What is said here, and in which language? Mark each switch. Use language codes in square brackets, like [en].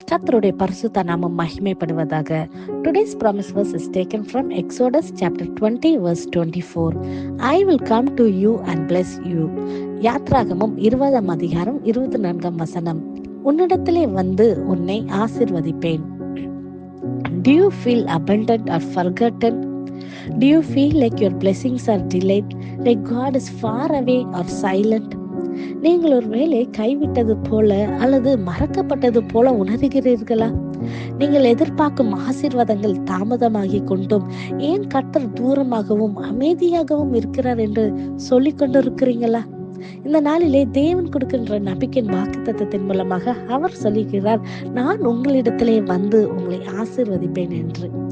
[ta] கர்த்தருடைய பரிசுத்த நாமம் மகிமைப்படுவதாக. [en] Today's promise verse is taken from Exodus chapter 20 verse 24. I will come to you and bless you. [ta] யாத்ராகமம் 20 அதிகாரம் 24 வசனம். உன்னிடத்திலே வந்து உன்னை ஆசீர்வதிப்பேன். [en] Do you feel abandoned or forgotten? Do you feel like your blessings are delayed, like God is far away or silent? [ta] நீங்கள் ஒரு வேளை கைவிட்டது போல அல்லது மறக்கப்பட்டது போல உணர்கிறீர்களா? நீங்கள் எதிர்பார்க்கும் ஆசீர்வாதங்கள் தாமதமாகி கொண்டும் ஏன் கர்த்தர் தூரமாகவும் அமைதியாகவும் இருக்கிறார் என்று சொல்லிக் கொண்டிருக்கிறீங்களா? இந்த நாளிலே தேவன் கொடுக்கின்ற நம்பிக்கையின் வாக்குத்தத்தத்தின் மூலமாக அவர் சொல்லுகிறார், நான் உங்களிடத்திலே வந்து உங்களை ஆசீர்வதிப்பேன் என்று.